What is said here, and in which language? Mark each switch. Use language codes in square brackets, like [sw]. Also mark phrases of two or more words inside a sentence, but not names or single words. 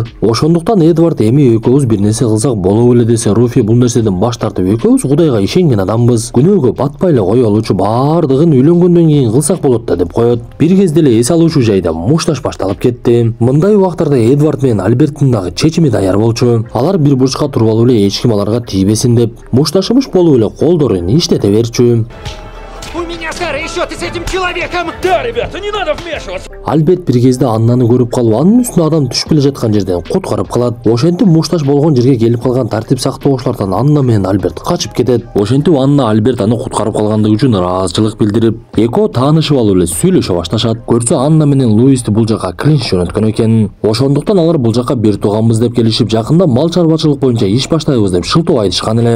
[ky] Ошондуктан Эдвард: эми экөөбүз бир нерсе кылсак боло беле десе, Руфи бул нерседен баш тартып: экөөбүз Кудайга ишенген адамбыз, күнөөгө батпай эле коелучу, баардыгын үйлөнгөндөн кийин кылсак болот да деп коет. Бир кезде эле эс алуучу жайда мушташ башталып кетти. Мындай убактарда Эдвард менен Альберттин дагы чечими даяр болчу. Алар бир бурчка туруп алып эле эч ким аларга тийбесин деп мушташымыш болуп эле колдорун иштете берчү. [ru] У меня старые счеты с этим человеком! Да, ребята, не надо вмешиваться. [ky] Альберт бир кезде Аннаны көрүп калып, анын үстүнө адам түшүп келе жаткан жерден куткарып калат. Ошентип мушташ болгон жерге келип калган тартип сактоочулардан Анна менен Альберт качып кетет. Ошентип Анна Альберт аны куткарып калгандыгы үчүн ыраазычылык билдирип, экөө таанышып алып эле сүйлөшө башташат. Көрсө Анна менен Луисти бул жака Клинч жөнөткөн экен. Ошондуктан алар бул жака бир тууганбыз деп келишип, жакында мал чарбачылык боюнча иш баштайбыз деп шылтоо айтышкан эле.